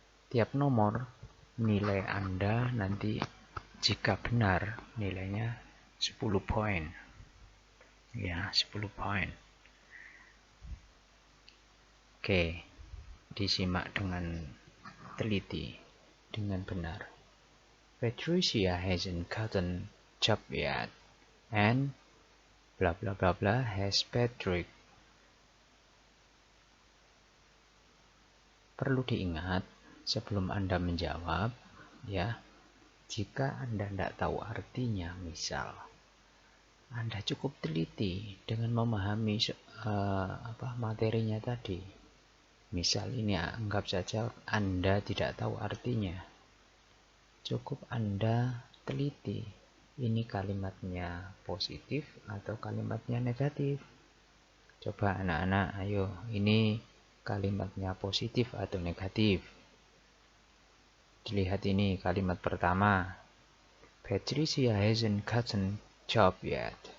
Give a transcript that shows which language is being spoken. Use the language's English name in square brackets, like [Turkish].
[Indonesian] tiap nomor nilai Anda nanti jika benar nilainya 10 poin. Ya, 10 poin. Oke, disimak dengan teliti, dengan benar. [English] Patricia hasn't gotten job yet, and blah blah blah blah has Patrick. [Indonesian] Perlu diingat sebelum Anda menjawab, ya, jika Anda tidak tahu artinya, misal Anda cukup teliti dengan memahami materinya tadi. Misal ini anggap saja Anda tidak tahu artinya. Cukup Anda teliti, ini kalimatnya positif atau kalimatnya negatif. Coba anak-anak, ayo, ini kalimatnya positif atau negatif. Dilihat ini kalimat pertama. [English] Patricia hasn't gotten job yet.